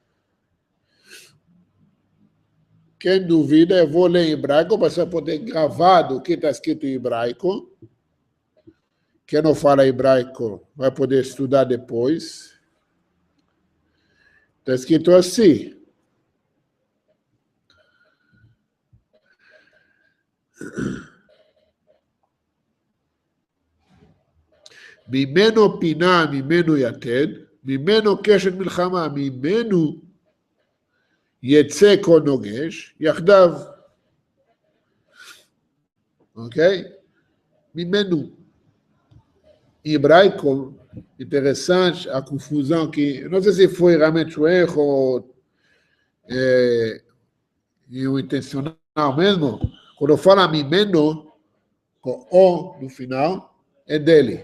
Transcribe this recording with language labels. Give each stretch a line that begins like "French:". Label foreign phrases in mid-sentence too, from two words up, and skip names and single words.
Portuguese: Quem duvida, eu vou ler em hebraico, para você poder gravado o que está escrito em hebraico. Quem não fala hebraico vai poder estudar depois. Está escrito assim.
Hebrew: ממנו פינה, ממנו יתד, ממנו קשת מלחמה, ממנו יצא כל נוגש, יחדיו.
Portuguese: Ok? ממנו. Em hebraico, interessante a confusão que, não sei se foi realmente um erro ou intencional mesmo, quando fala mimeno, com o no final, é dele.